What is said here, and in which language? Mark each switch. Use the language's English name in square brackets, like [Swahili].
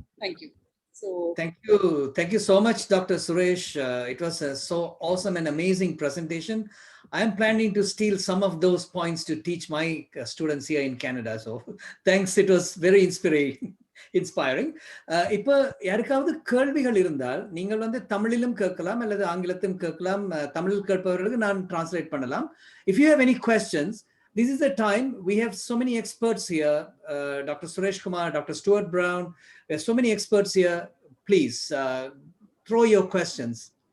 [English] Thank you. So thank you so much, Dr. Suresh. It was so awesome and amazing presentation. I am planning to steal some of those points to teach my students here in Canada. So thanks, it was very inspiring. [Tamil] இப்போ யாருக்காவது கேள்விகள் இருந்தால் நீங்கள் வந்து தமிழிலும் கேட்கலாம் அல்லது ஆங்கிலத்திலும் கேட்கலாம். தமிழில் கேட்பவர்களுக்கு நான் டிரான்ஸ்லேட் பண்ணலாம். [English] If you have any questions, this is the time. We have so many experts here, Dr. Suresh Kumar, Dr. Stuart Brown. There's so many experts here. Please throw your questions.